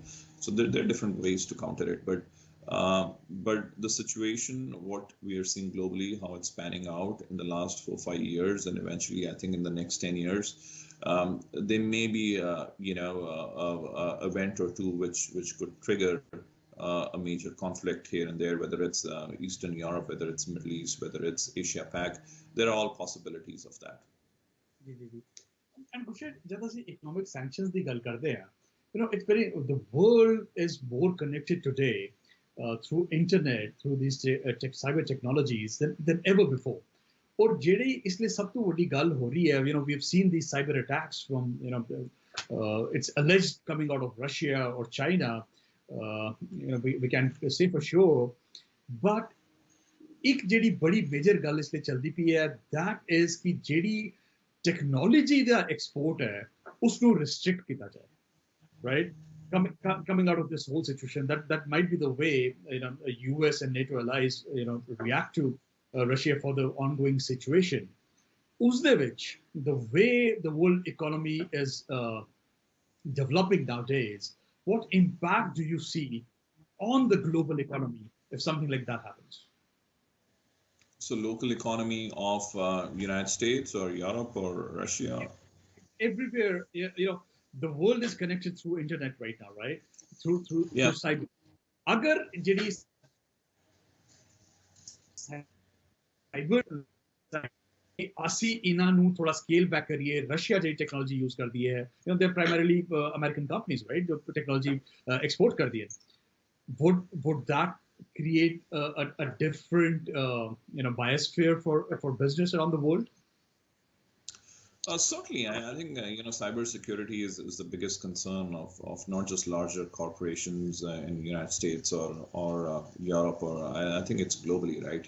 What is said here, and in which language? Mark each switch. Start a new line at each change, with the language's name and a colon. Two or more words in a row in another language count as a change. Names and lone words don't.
English: So there are different ways to counter it. But the situation, what we are seeing globally, how it's panning out in the last 4-5 years, and eventually I think in the next 10 years, there may be a event or two which could trigger a major conflict here and there, whether it's Eastern Europe, whether it's Middle East, whether it's Asia Pac. There are all possibilities of that. And Gursher,
Punjabi: जब ਅਸੀਂ
English: economic sanctions
Punjabi: ਦੀ ਗੱਲ ਕਰਦੇ ਹਾਂ,
English: it's very, the world is more connected today through internet, through these cyber technologies than ever before.
Punjabi: और ਜਿਹੜੀ
Hindi: इसलिए सब
Punjabi: ਤੋਂ ਵੱਡੀ ਗੱਲ ਹੋ ਰਹੀ ਹੈ,
English: we have seen these cyber attacks from it's alleged coming out of Russia or China. We can say for sure, but
Punjabi: ਇੱਕ ਜਿਹੜੀ ਬੜੀ ਮੇਜਰ ਗੱਲ ਇਸ ਲਈ ਚੱਲਦੀ ਪਈ ਹੈ,
English: that is
Punjabi: ਕਿ ਜਿਹੜੀ ਟੈਕਨੋਲੋਜੀ ਦਾ ਐਕਸਪੋਰਟ ਹੈ ਉਸਨੂੰ restrict ਕੀਤਾ ਜਾਏ,
English: right? Coming out of this whole situation, that might be the way US and NATO allies react to Russia for the ongoing situation.
Punjabi: ਉਸਦੇ ਵਿੱਚ,
English: the way the world economy is developing nowadays, what impact do you see on the global economy if something like that happens? So local economy of United States or Europe or Russia? Everywhere, the world is connected through internet right now, right? Through cyber.
Punjabi: ਅਗਰ ਜਿਹੜੀ cyber ਅਸੀਂ ਇਹਨਾਂ ਨੂੰ ਥੋੜਾ
English: scale back
Punjabi: ਕਰੀਏ, ਰਸ਼ੀਆ ਜਿਹੜੀ
English: technology use
Punjabi: ਕਰਦੀ ਹੈ, ਦੇ
English: primarily American companies,
Punjabi: ਰਾਈਟ, ਜੋ
English: technology export
Punjabi: ਕਰਦੀ ਹੈ,
English: would that create a different biosphere for business around the world? Certainly, I think cybersecurity is the biggest concern of not just larger corporations in the United States or Europe, or I think it's globally, right?